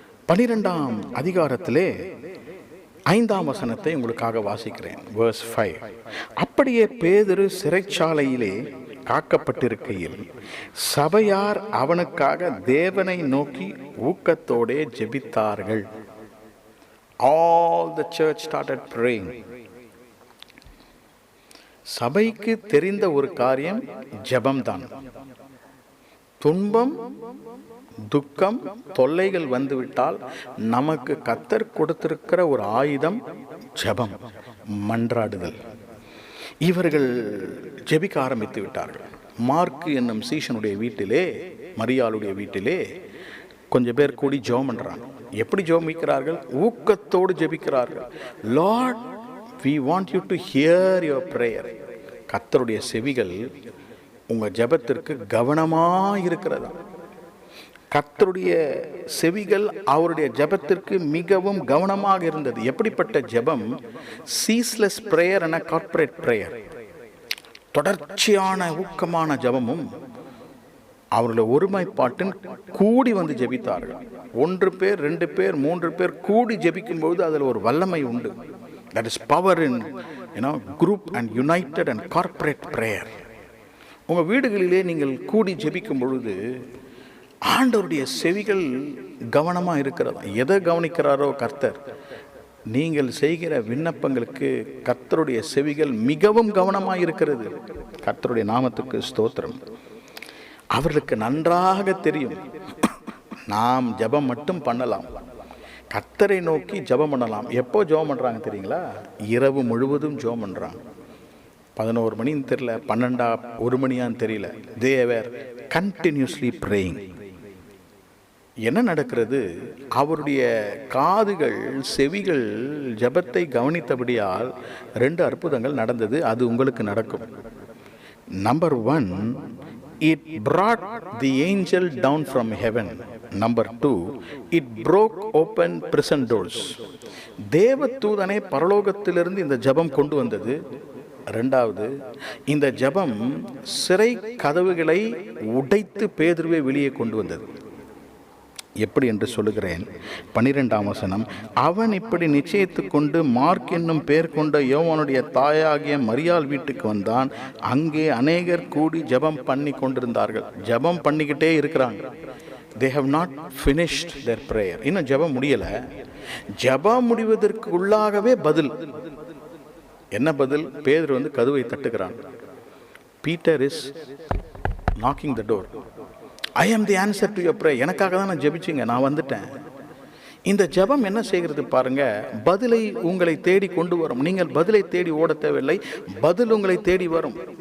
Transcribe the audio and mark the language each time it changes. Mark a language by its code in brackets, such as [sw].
[ta] 12ஆம் அதிகாரத்திலே 5ஆம் வசனத்தை உங்களுக்காக வாசிக்கிறேன். verse 5. அப்படியே பேதுரு சிறைச்சாலையிலே காக்கப்பட்டிருக்கையில் சபையார் அவனுக்காக தேவனை நோக்கி ஊக்கத்தோடே ஜெபித்தார்கள். [en] All the church started praying. [ta] சபைக்கு தெரிந்த ஒரு காரியம் ஜெபம்தான். துன்பம், துக்கம், தொல்லைகள் வந்துவிட்டால் நமக்கு கர்த்தர் கொடுத்திருக்கிற ஒரு ஆயுதம் ஜெபம், மன்றாடுதல். இவர்கள் ஜெபிக்க ஆரம்பித்து விட்டார்கள். மார்க்கு என்னும் சீஷனுடைய வீட்டிலே, மரியாளுடைய வீட்டிலே கொஞ்சம் பேர் கூடி ஜெபம் பண்றாங்க. எப்படி ஜெபிக்கிறார்கள்? ஊக்கத்தோடு ஜெபிக்கிறார்கள். [en] Lord, we want you to hear your prayer. [ta] கர்த்தருடைய செவிகள் உங்க ஜெபத்திற்கு கவனமாக இருக்கிறதா? கர்த்தருடைய செவிகள் அவருடைய ஜெபத்திற்கு மிகவும் கவனமாக இருந்தது. எப்படிப்பட்ட ஜெபம்? [en] ceaseless prayer [ta] என [en] corporate prayer, [ta] தொடர்ச்சியான ஊக்கமான ஜெபமும் அவருடைய ஒருமைப்பாட்டின் கூடி வந்து ஜெபித்தார்கள். 1 பேர், 2 பேர், 3 பேர் கூடி ஜெபிக்கும்போது அதில் ஒரு வல்லமை உண்டு. [en] That is power in group and united and corporate prayer. [ta] உங்க வீடுகளிலே நீங்கள் கூடி ஜெபிக்கும் பொழுது ஆண்டவருடைய செவிகள் கவனமா இருக்கிறதா? எதை கவனிக்கிறாரோ கர்த்தர், நீங்கள் செய்கிற விண்ணப்பங்களுக்கு கர்த்தருடைய செவிகள் மிகவும் கவனமாக இருக்கிறது. கர்த்தருடைய நாமத்துக்கு ஸ்தோத்திரம். அவர்களுக்கு நன்றாக தெரியும், நாம் ஜெபம் மட்டும் பண்ணலாம், கர்த்தரை நோக்கி ஜெபம் பண்ணலாம். எப்போ ஜெபம் பண்ணுறாங்க தெரியுங்களா? இரவு முழுவதும் ஜெபம் பண்ணுறாங்க. 11 மணின்னு தெரியல, 12 1 மணியான்னு தெரியல. [en] They were continuously praying. [ta] என்ன நடக்கிறது? அவருடைய காதுகள், செவிகள் ஜெபத்தை கவனித்தபடியால் 2 அற்புதங்கள் நடந்தது. அது உங்களுக்கு நடக்கும். [en] Number 1, it brought the angel down from heaven. Number 2, it broke open prison doors. [ta] தேவதூதனை பரலோகத்திலிருந்து இந்த ஜெபம் கொண்டு வந்தது. ரெண்டாவது, இந்த ஜெபம் சிறை கதவுகளை உடைத்து பேதுருவை வெளியே கொண்டு வந்தது. எப்படி என்று சொல்லுகிறேன். 12ஆம் வசனம், அவன் இப்படி நிச்சயித்து கொண்டு மார்க் என்னும் பெயர் கொண்ட யோவானுடைய தாயாகிய மரியாள் வீட்டுக்கு வந்தான். அங்கே அநேகர் கூடி ஜெபம் பண்ணி கொண்டிருந்தார்கள். ஜெபம் பண்ணிக்கிட்டே இருக்கிறாங்க. [en] They have not finished their prayer. [ta] இன்னும் ஜெபம் முடியலை. ஜெபம் முடிவதற்கு உள்ளாகவே பதில். என்ன பதில்? பேதுரு கதவை தட்டுகிறான். [en] Peter is knocking the door. I am the answer to your prayer. [ta] எனக்காக தான் நான் ஜெபிச்சிங்க, நான் வந்துட்டேன். இந்த ஜெபம் என்ன செய்கிறது பாருங்க, பதிலை உங்களை தேடி கொண்டு வரும். நீங்கள் பதிலை தேடி ஓட தேவையில்லை, பதில் உங்களை தேடி வரும்.